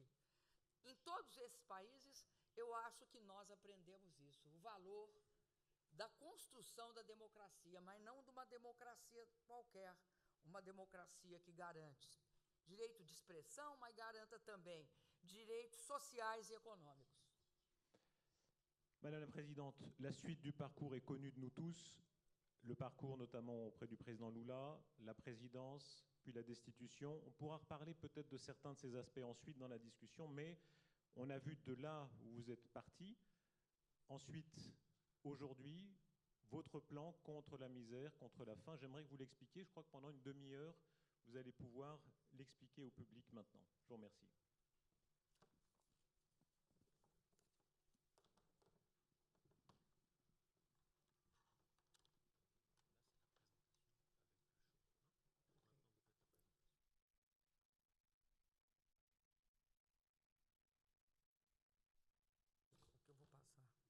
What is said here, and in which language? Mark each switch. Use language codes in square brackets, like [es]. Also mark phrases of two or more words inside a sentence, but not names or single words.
[pt] Em todos esses países, eu acho que nós aprendemos isso, o valor da construção da democracia, mas não de uma democracia qualquer, uma democracia que garante direito de expressão, mas garanta também direitos sociais e econômicos. [fr] Madame la Présidente, la suite du parcours est connue de nous tous, le parcours notamment auprès du président Lula, la présidence, puis la destitution. On pourra reparler peut-être de certains de ces aspects ensuite dans la discussion, mais on a vu de là où vous êtes parti. Ensuite, aujourd'hui, votre plan contre la misère, contre la faim, j'aimerais que vous l'expliquiez. Je crois que pendant une demi-heure, vous allez pouvoir l'expliquer au public maintenant. Je vous remercie. [pt] O que eu vou passar?